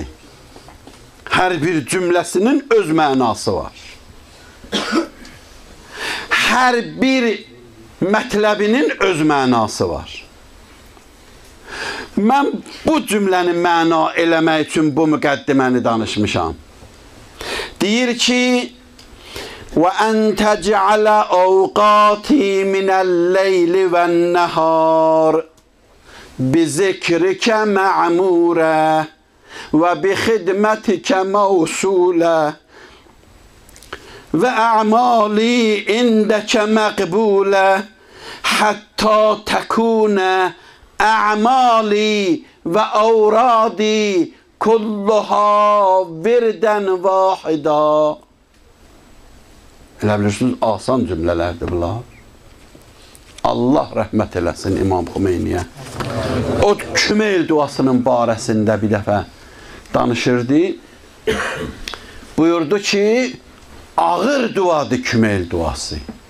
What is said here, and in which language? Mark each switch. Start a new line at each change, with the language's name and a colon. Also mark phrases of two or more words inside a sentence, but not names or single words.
Azerbaijani: Hər bir cümləsinin öz mənası var. Hər bir mətləbinin öz mənası var. Mən bu cümləni məna eləmək üçün bu müqəddiməni danışmışam. Deyir ki,
Arabic: وَأَنْ تَجْعَلَ أَوْقَاتِي مِنَ اللَّيْلِ وَالنَّهَارِ بِذِكْرِكَ مَعْمُورًا وَبِخِدْمَتِكَ مَوْصُولًا وَأَعْمَالِي عِنْدَكَ مَقْبُولًا حَتَّى تَكُونَ أَعْمَالِي وَأَوْرَادِي كلها وردا واحدا.
Azerbaijani: Elə bilirsiniz, asan cümlələrdir bunlar. Allah rəhmət eləsin İmam Xümeyniyə. O Kümeyl duasının barəsində bir dəfə danışırdı. Buyurdu ki, ağır duadır Kümeyl duası.